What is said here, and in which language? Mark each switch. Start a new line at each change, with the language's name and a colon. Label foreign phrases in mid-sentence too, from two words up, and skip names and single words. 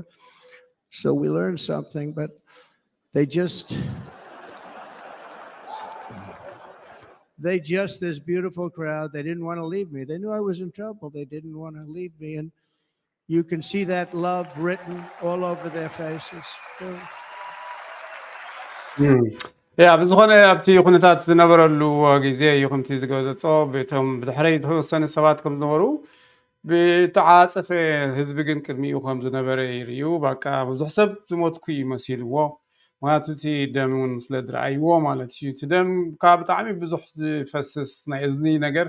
English: So we learned something, but they just, this beautiful crowd, they didn't want to leave me. They knew I was in trouble. They didn't want to leave me. And you can see that love written all over their faces.
Tigrinya: ያ ብዝኾነ ኣብቲ ኩነታት ዝነበረሉ ግዜ እዩ ከምቲ ዝገለጾ በቶም ብድሕሪ ተወሰነ ሰባት ከም ዝነበሩ ብተዓፀፈ ህዝቢ ግን ቅድሚኡ ከም ዝነበረ ይርዩ በቃ ብዙሕ ሰብ ዝሞትኩ ይመሲልዎ ምክንያቱ እቲ ደም እውን ስለ ዝረኣይዎ ማለት እዩ እቲ ደም ካብ ብጣዕሚ ብዙሕ ዝፈስስ ናይ እዝኒ ነገር